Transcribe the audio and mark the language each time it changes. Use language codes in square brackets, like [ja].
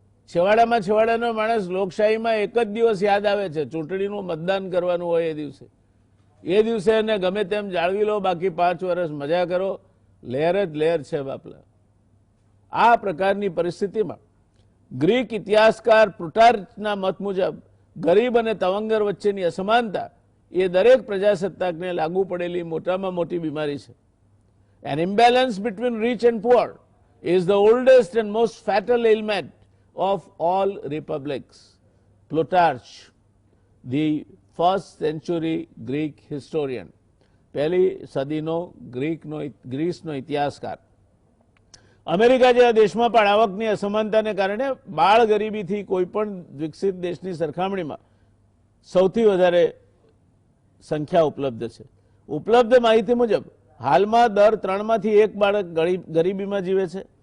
[gu] છેવાડાનો માણસ લોકશાહીમાં એક જ દિવસ યાદ આવે છે, ચૂંટણીનું મતદાન કરવાનું હોય એ દિવસે એને ગમે તેમ જાળવી લો, બાકી 5 વર્ષ મજા કરો, લહેર જ લહેર છે બાપલા. આ પ્રકારની પરિસ્થિતિમાં ગ્રીક ઇતિહાસકાર પ્લુટાર્ચના મત મુજબ ગરીબ અને તવંગર વચ્ચેની અસમાનતા એ દરેક પ્રજાસત્તાકને લાગુ પડેલી મોટામાં મોટી બીમારી છે. [en] An imbalance between rich and poor is the oldest and most fatal ailment of all republics. Plutarch, the 1st century Greek historian, [gu] પહેલી સદીનો ગ્રીસનો ઇતિહાસકાર. અમેરિકા જેવા દેશમાં પણ આવકની અસમાનતાને કારણે બાળ ગરીબીથી કોઈ પણ વિકસિત દેશની સરખામણીમાં સૌથી વધારે સંખ્યા ઉપલબ્ધ છે. ઉપલબ્ધ માહિતી મુજબ હાલમાં દર 3માંથી 1 બાળક ગરીબીમાં જીવે છે.